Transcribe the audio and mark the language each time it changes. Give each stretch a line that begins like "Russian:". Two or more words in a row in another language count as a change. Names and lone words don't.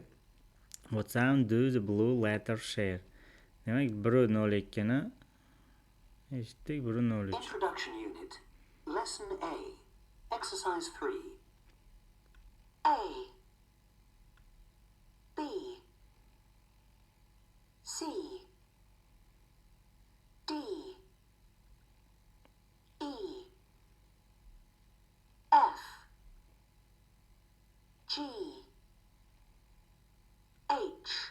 English: What sound do the blue letters share?
Uzbek: Demak, 102 ni eshitdik, 103.
English: Introduction Unit. Lesson A. Exercise 3. A, B, C, D, E, F, G, H,